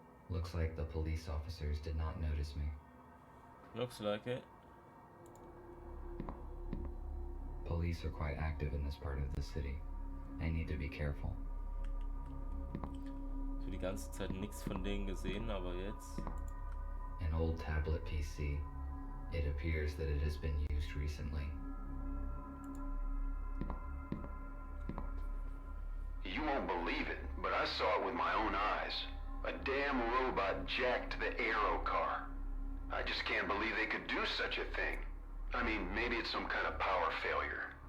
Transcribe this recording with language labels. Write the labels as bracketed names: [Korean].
[English] Looks like the police officers did not notice me. Looks like it. Police are quite active in this part of the city. I need to be careful. [German] Für die ganze Zeit nichts von denen gesehen, aber jetzt. [English] An old tablet PC. It appears that it has been used recently. You won't believe it, but I saw it with my own eyes. A damn robot jacked the Aero car. I just can't believe they could do such a thing. I mean, maybe it's some kind of power failure.